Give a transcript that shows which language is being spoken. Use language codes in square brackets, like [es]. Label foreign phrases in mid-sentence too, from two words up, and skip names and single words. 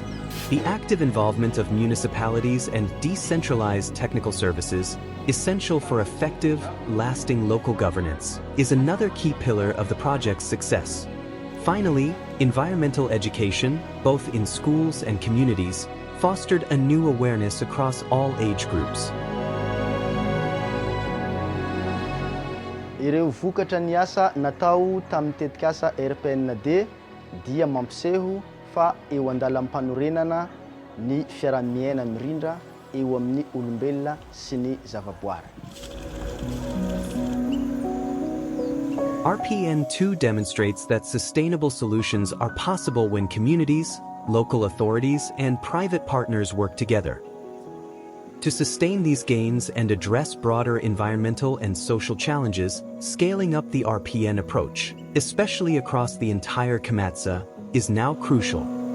[en] The active involvement of municipalities and decentralized technical services, essential for effective, lasting local governance, is another key pillar of the project's success. Finally, environmental education, both in schools and communities, fostered a new awareness across all age groups. [mg] Ireo vokatra ny asa natao tamin'ny tetikasa RPND dia mampiseho fa eo andalam-panorenana ny fiaramiaina mirindra eo amin'ny olombelona sy ny zavaboary. [en] RPN2 demonstrates that sustainable solutions are possible when communities, local authorities, and private partners work together. To sustain these gains and address broader environmental and social challenges, scaling up the RPN approach, especially across the entire Kamatsa, is now crucial.